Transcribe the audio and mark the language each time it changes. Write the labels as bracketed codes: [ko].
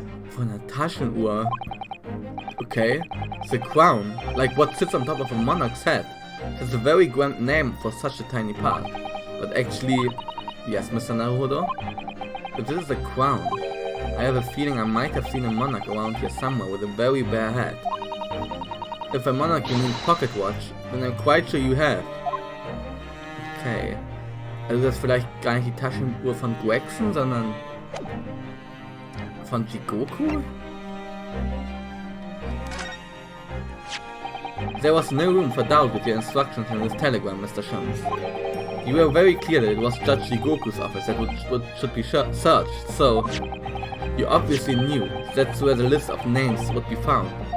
[de] Von einer Taschenuhr... [en] Okay, the crown, like what sits on top of a monarch's head, has a very grand name for such a tiny part. But actually... Yes, Mr. Naruhodo? If this is a crown, I have a feeling I might have seen a monarch around here somewhere with a very bare head. If a monarch you mean pocket watch, then I'm quite sure you have. Okay. [de] Also das ist vielleicht gar nicht die Taschenuhr von Gregson, sondern von Jigoku? [en] There was no room for doubt with your instructions in this telegram, Mr. Shums. You were very clear that it was Judge Jigoku's office that should be searched, so you obviously knew that's where the list of names would be found.